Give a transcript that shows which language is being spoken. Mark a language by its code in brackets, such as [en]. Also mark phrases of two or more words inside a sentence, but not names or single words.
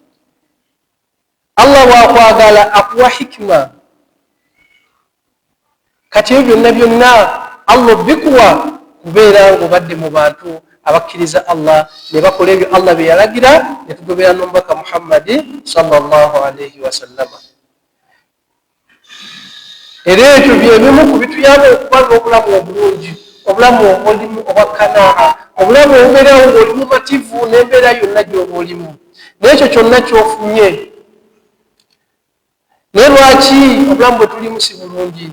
[lg] Allah bwakwagala akuwa hikima. Kati ebyo byonna byonna Allah bikuwa kubeera ng'obadde mu bantu abakkiriza Allah ne bakola ebyo Allah bye yalagira ne tugoberera n'omubaka Muhammadi [ar] صلى الله عليه وسلم. [lg] Era ekyo byebimu ku bituyamba okuba n'obulamu obulungi, obulamu obulimu obwakkanaa, obulamu obubeerawo ng'olimu mativu n'embeera yonna gy'oba olimu. N'ekyo kyonna ky'ofunye. Naye lwaki obulamu bwe tulimu si bulungi?